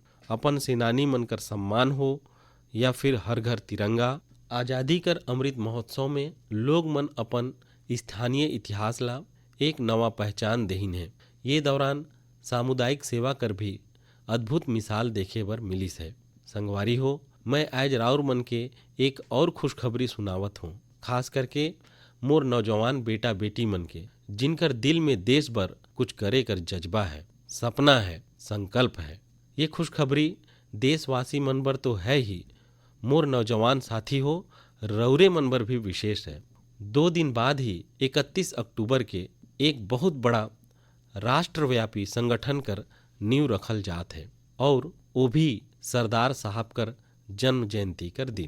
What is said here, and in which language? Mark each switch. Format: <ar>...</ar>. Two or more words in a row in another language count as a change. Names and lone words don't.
<hne>अपन सेनानी मन कर सम्मान हो या फिर हर घर तिरंगा। आजादी कर अमृत महोत्सव में लोग मन अपन स्थानीय इतिहास ला एक नवा पहचान देहिन है। ये दौरान सामुदायिक सेवा कर भी अद्भुत मिसाल देखे बर मिलिस है। संगवारी हो, मैं आज राउर मन के एक और खुशखबरी सुनावत हूँ, खास करके मोर नौजवान बेटा बेटी मन के, जिनकर दिल में देश बर कुछ करे कर जज्बा है, सपना है, संकल्प है। ये खुशखबरी देशवासी मन बर तो है ही, मोर नौजवान साथी हो रौरे मन बर भी विशेष है। 2 दिन बाद ही 31 अक्टूबर के एक बहुत बड़ा राष्ट्रव्यापी संगठन कर नींव रखल जात है और वो भी सरदार साहब कर जन्म जयंती कर दिन।</hne>